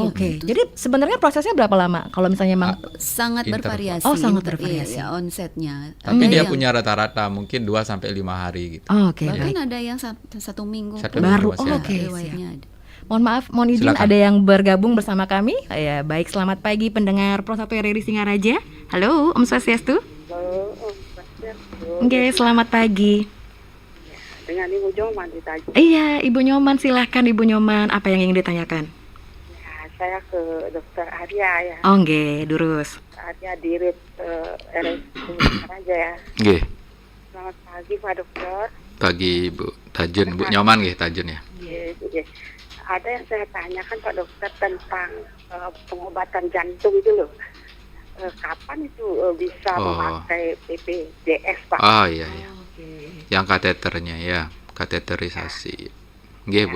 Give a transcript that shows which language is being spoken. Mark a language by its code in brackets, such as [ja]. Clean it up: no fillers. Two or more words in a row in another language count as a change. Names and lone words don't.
[id] Jadi sebenarnya prosesnya berapa lama kalau misalnya memang sangat bervariasi. Sangat bervariasi. Ya, onsetnya. Tapi dia punya rata-rata mungkin 2 sampai 5 hari gitu. Bahkan ada yang 1 minggu baru. riwayatnya ada. Mohon maaf, mohon izin Silakan. ada yang bergabung bersama kami. Ya, baik, selamat pagi pendengar Pro 1 RRI Singaraja. Halo, [ban] Om Swastiastu. [id] Halo, [ban] Om Swastiastu. [id] Oke, selamat pagi. Dengan Ibu Nyoman ditanya. Iya, Ibu Nyoman, silahkan Ibu Nyoman. Apa yang ingin ditanyakan? Ya, saya ke Dokter Arya ya. [ban] Oh, nggih, durus. [id] Arya Dirut RSUD aja ya. Nggih. Selamat pagi Pak Dokter. Pagi Bu Tajun, Bu Nyoman nggih Tajun ya. Iya. Ada yang saya tanyakan Pak Dokter tentang pengobatan jantung itu loh. Kapan itu bisa memakai BPJS Pak? Oh iya. Yang kateternya ya, kateterisasi. Nggih Bu.